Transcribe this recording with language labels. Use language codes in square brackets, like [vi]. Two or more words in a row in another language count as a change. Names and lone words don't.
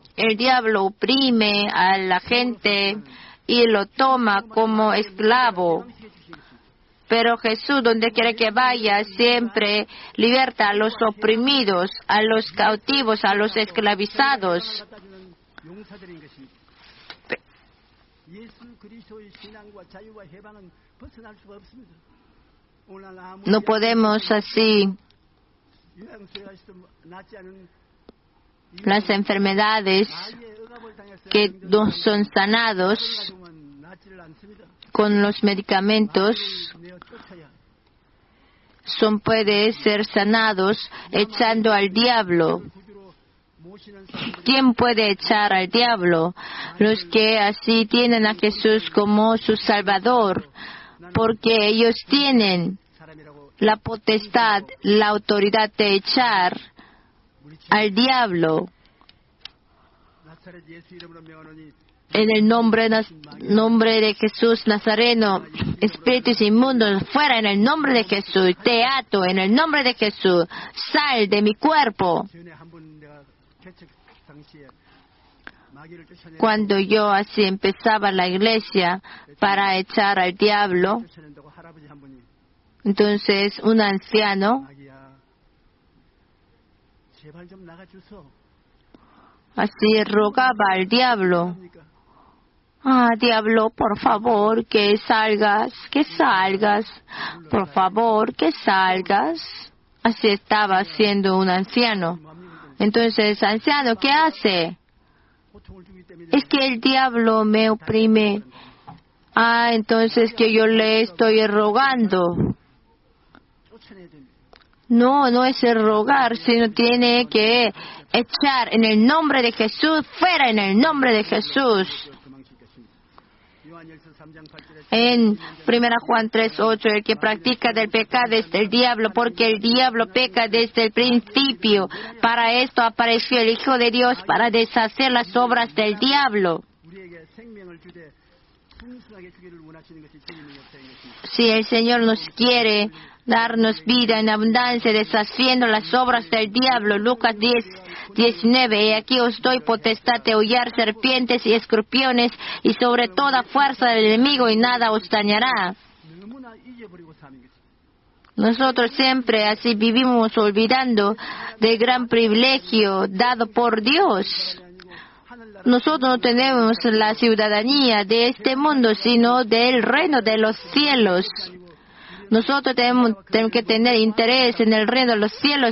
[es] El diablo oprime a la gente y lo toma como esclavo. Pero Jesús, donde quiera que vaya, siempre liberta a los oprimidos, a los cautivos, a los esclavizados. [ko] 갖다주는 용사들인 것입니다. 예수 그리스도의 신앙과 자유와 해방은 벗어날 수가 없습니다. 오늘 아무리 [es] No podemos así [ko] 요양소에서 낫지 않은 [es] las enfermedades [ko] 마귀의 억압을 당해서 [es] que no son sanados [ko] 보면 낫지를 않습니다. [es] con los medicamentos, [ko] 내어 쫓아야 [es] son puede ser sanados echando al diablo. [ko] 구주로 모시는 사람들이 [es] ¿Quién puede echar al diablo? Los que así tienen a Jesús como su Salvador, porque ellos tienen [ko] 사람이라고 [es] la potestad, la autoridad de echar al diablo. [ko] 나사렛 예수 이름으로 명하노니 [es] En el nombre de Jesús Nazareno, espíritus inmundos, fuera en el nombre de Jesús, te ato en el nombre de Jesús, sal de mi cuerpo. [ko] 전에 한번 내가 개척 당시에 마귀를 쫓아내 [es] Cuando yo así empezaba la iglesia para echar al diablo, [ko] 쫓아낸다고 할아버지 한 분이 [es] entonces un anciano [ko] 마귀야 제발 좀 나가 주소. [es] así rogaba al diablo. [ko] 그러니까 [es] Ah, diablo, por favor, que salgas, por favor, que salgas. Así estaba siendo un anciano. Entonces, anciano, ¿qué hace? [ko] 고통을 주기 때문에 [es] Es que el diablo me oprime. Ah, entonces que yo le estoy rogando. [ko] 쫓아내야 됩니다. [es] No, no es el rogar, sino tiene que echar en el nombre de Jesús, fuera en el nombre de Jesús. [ko] 도망치겠습니다. 요한일서 3장 8절에 [es] En 1 Juan 3:8, el que practica del pecado es del diablo, porque el diablo peca desde el principio. Para esto apareció el Hijo de Dios, para deshacer las obras del diablo. [ko] 우리에게 생명을 주되 풍성하게 주기를 원하시는 것이 주님의 역사인 것입니다. [es] Si el Señor nos quiere darnos vida en abundancia, deshaciendo las obras del diablo, Lucas 10:19, y aquí os doy potestad de hollar serpientes y escorpiones y sobre toda fuerza del enemigo y nada os dañará. [ko] 너무나 잊어버리고 사는 것입니다. [es] Nosotros siempre así vivimos olvidando del gran privilegio dado por Dios. [ko] 하늘나라 [es] Nosotros no tenemos la ciudadanía de este mundo, sino del reino de los cielos. Nosotros tenemos que tener interés en el reino de los cielos.